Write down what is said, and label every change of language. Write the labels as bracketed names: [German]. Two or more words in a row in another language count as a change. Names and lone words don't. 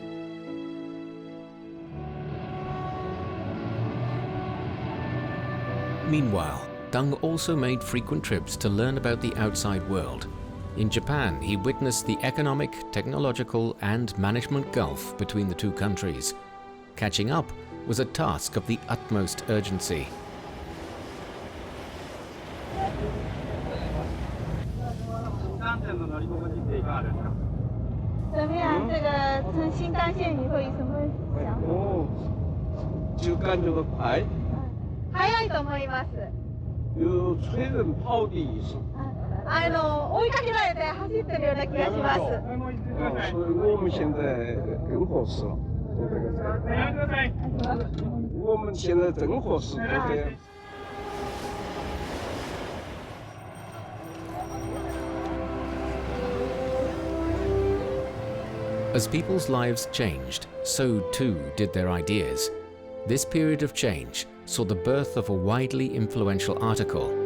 [English] Meanwhile, Deng also made frequent trips to learn about the outside world. In Japan, he witnessed the economic, technological, and management gulf between the 2 countries. Catching up was a task of the utmost urgency. [Chinese] 怎么样？这个从新干线以后有什么想法？就感觉到快。 [Japanese] 速いと思います。 [Chinese] 有催人跑的意思。 [Japanese] 追いかけられて走ってるような気がします。 [Chinese] 所以我们现在更合适了。我们现在正合适做这样。 [English] As people's lives changed, so too did their ideas. This period of change saw the birth of a widely influential article.